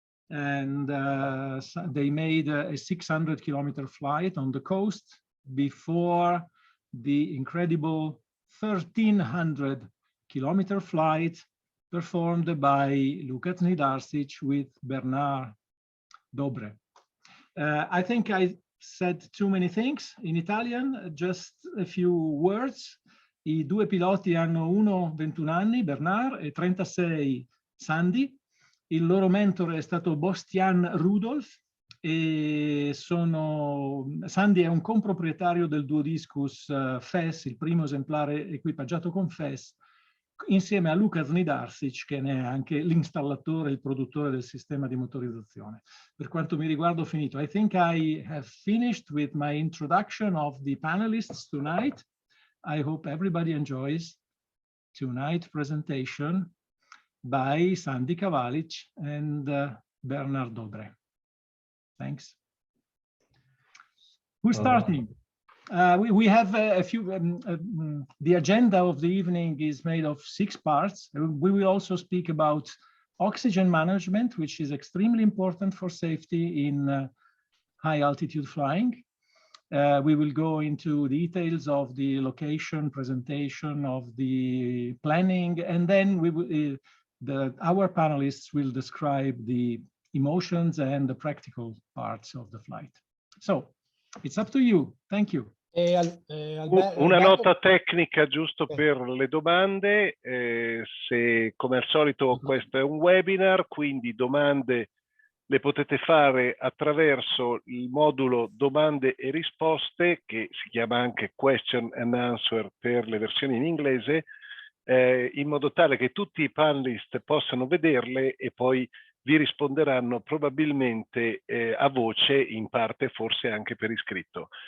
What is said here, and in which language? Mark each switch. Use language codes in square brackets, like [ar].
[en] And they made a 600-kilometer flight on the coast before the incredible 1,300-kilometer flight performed by Luka Znidarsic with Bernard Dobre. I think I said too many things in Italian, just a few words. [it] I due piloti hanno uno 21 anni, Bernard, e 36 Sandy. Il loro mentore è stato Bastian Rudolf e Sandy è un comproprietario del Duodiscus FES, il primo esemplare equipaggiato con FES, insieme a Luka Znidarsic, che ne è anche l'installatore, il produttore del sistema di motorizzazione. Per quanto mi riguarda ho finito. [en] I think I have finished with my introduction of the panelists tonight. I hope everybody enjoys tonight's presentation by Sandy Kavalic and Bernard Dobre. Thanks. Who's starting? We have a few, the agenda of the evening is made of 6 parts. We will also speak about oxygen management, which is extremely important for safety in high altitude flying. We will go into details of the location, presentation of the planning, and then we will, our panelists will describe the emotions and the practical parts of the flight. So it's up to you. Thank you. [it] Una nota tecnica giusto per le domande, se come al solito questo è un webinar, quindi domande le potete fare attraverso il modulo domande e risposte, che si chiama anche [en] question and answer [it] per le versioni in inglese, in modo tale che tutti i panelist possano vederle e poi vi risponderanno probabilmente a voce, in parte forse anche per iscritto.